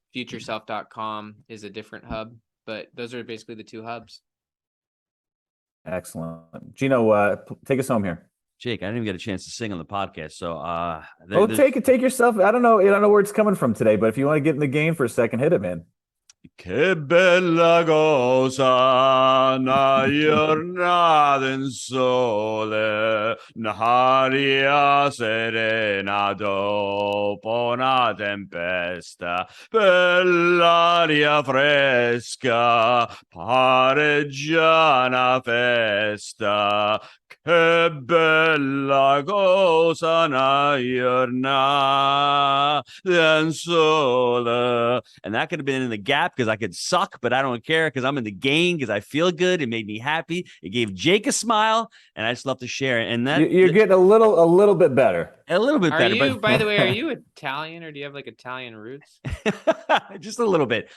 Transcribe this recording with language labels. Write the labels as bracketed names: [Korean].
[English] FutureSelf.com is a different hub, but those are basically the 2 hubs. Excellent. Gino, take us home here. Jake, I didn't even get a chance to sing on the podcast, so take yourself. I don't know where it's coming from today, but if you want to get in the game for a second, hit it, man. [Italian] Che bella cosa una giornata in sole, un'aria serena dopo una tempesta, bell'aria fresca, pare già una festa. Che bella cosa una giornata in sole. [English] And that could have been in the gap because I could suck, but I don't care because I'm in the game because I feel good. It made me happy. It gave Jake a smile, and I just love to share it. And that you're getting a little bit better. A little bit better. But by the way, are you Italian or do you have like Italian roots? Just a little bit.